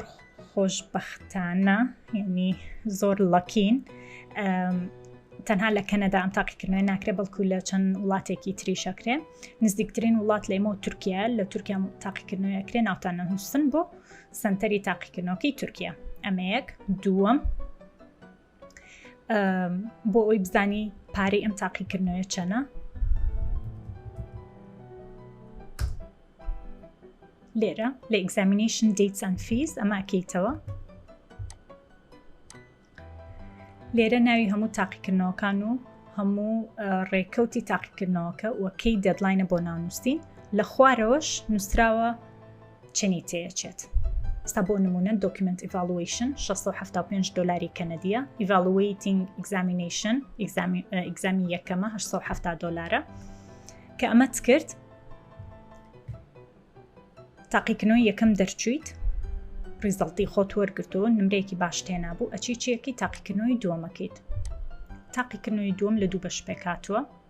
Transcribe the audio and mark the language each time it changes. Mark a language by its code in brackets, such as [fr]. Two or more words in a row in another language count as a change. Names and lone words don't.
[ckb] خۆشبەختانە یعنی زۆر لەکین تەنها لە کەنەدا ئەم تاقیکردنەوەی ناکرێت بەڵکو لە چەند وڵاتێکی تریشەکرێ نزیکترین وڵات لێمە تورکیا لە تورکیا تاقیکردنەوەی ئەکرێ ناوتان نەنووسن بۆ سنتەری تاقیکردنەوەکەی تورکیا ئەمە یەک دووەم بۆ ئەوی بزانی پارەی ئەم تاقیکردنەوەی چەنە لێرە لە [en] examination dates and fees [ckb] ئەمە ئەکەیتەوە لێرە ناوی هەموو تاقیکردنەوەکان و هەموو ڕێکەوتی تاقیکردنەوەکە وەکەی دەدلاینە بۆ ناونووسین لە خوارەوەش نووسراوە چەنی تێچێت. ئستا بۆ نمونە [en] document evaluation [ckb] $675 کەنەدیە، [en] evaluating examination [ckb] ئیگزامی یەکەمە $870 کە ئەمەت کرد تاقیکردنەوەی یەکەم دەرچوویت ریزڵتی خۆت وەرگرتەوە نمرەیەکی باش تێنابوو ئەچی چیەکی تاقیکردنەوەی دووەمەکەیت. تاقیکردنەوەی دووەم لە دوو بەش پێکاتوە.